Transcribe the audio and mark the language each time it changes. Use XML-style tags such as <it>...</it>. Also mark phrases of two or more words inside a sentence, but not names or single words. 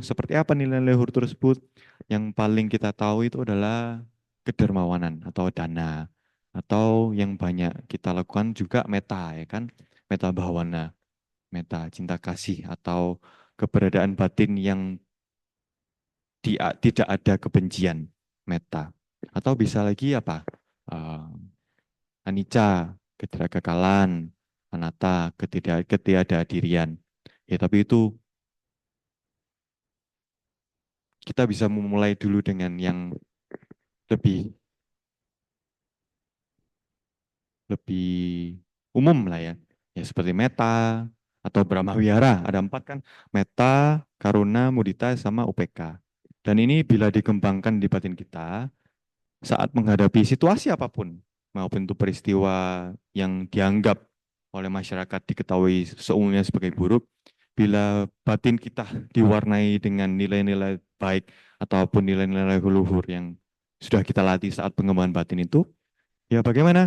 <id>Seperti apa nilai luhur tersebut? Yang paling kita tahu itu adalah kedermawanan atau dana, atau yang banyak kita lakukan juga meta, ya kan?</id> <pi>Meta bhawana,</pi> <id>meta cinta kasih, atau keberadaan batin yang tidak ada kebencian, meta. Atau bisa lagi apa? Anicca, ketidakkekalan, anatta, ketidakdirian. Ya, tapi itu kita bisa memulai dulu dengan yang lebih lebih umum lah ya. Ya seperti meta atau Brahmawihara. Ada 4 kan, meta, karuna, mudita, sama upeka. Dan ini bila dikembangkan di batin kita saat menghadapi situasi apapun, maupun itu peristiwa yang dianggap oleh masyarakat diketahui seumumnya sebagai buruk, bila batin kita diwarnai dengan nilai-nilai baik ataupun nilai-nilai luhur yang sudah kita latih saat pengembangan batin itu, ya bagaimana?</id>